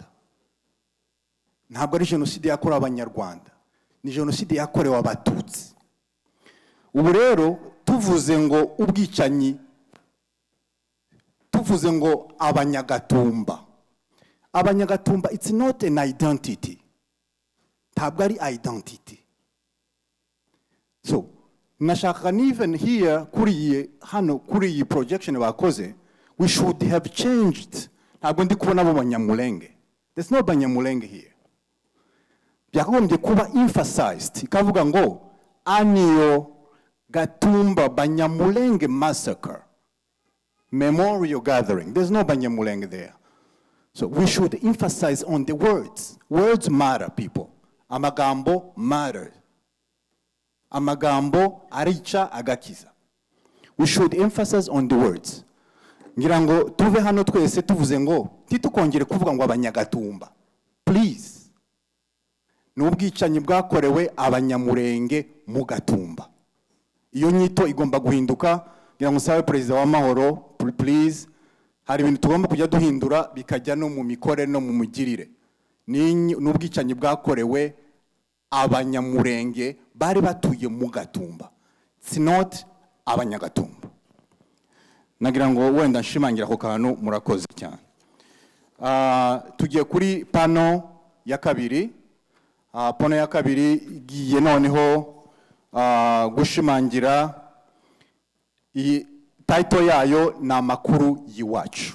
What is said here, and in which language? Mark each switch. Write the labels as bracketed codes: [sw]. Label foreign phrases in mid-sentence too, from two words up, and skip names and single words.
[rw] Ntabwo ari genocide yakorewe abanyarwanda, ni genocide yakorewe abatutsi. Ubu rero tuvuze ngo ubwicanyi, tuvuze ngo abanyagatumba, abanyagatumba, [en] it's not an identity, [rw] ntabwo ari identity. So nashaka [en] even here [rw] kuri hano kuri iyi projection bakoze, [en] we should have changed. [rw] Ntabwo ndi kubona abo Banyamulenge, [en] there's no Banyamulenge here. [rw] Byakagombye kuba emphasized, ikavuga ngo [en] annual Gatumba Banyamulenge massacre memorial gathering. There's no Banyamulenge there. So we should emphasize on the words. Words matter, people. [rw] Amagambo matter. Amagambo aricha agakiza. [en] We should emphasize on the words. [rw] Ngira ngo tuve hano twese tuvuze ngo titukongere kuvuga ngo abanyagatumba. Please. N'ubwicanyi bwakorewe abanyamurenge mu Gatumba. Iyo nyito igomba guhinduka. Ngira ngo sabe Perezida w'amahoro, please. Hari ibintu tugomba kujya duhindura bikajya no mu mikore no mu mugirire. N'ubwicanyi bwakorewe abanyamurenge bari batuye mu Gatumba. [en] It's not [rw] abanyagatumba. Nagira ngo wenda nshimangira ko kantu murakoze cyane. Tugiye kuri pano ya kabiri. Pano ya kabiri igiye noneho gushimangira title yayo na amakuru yiwacu.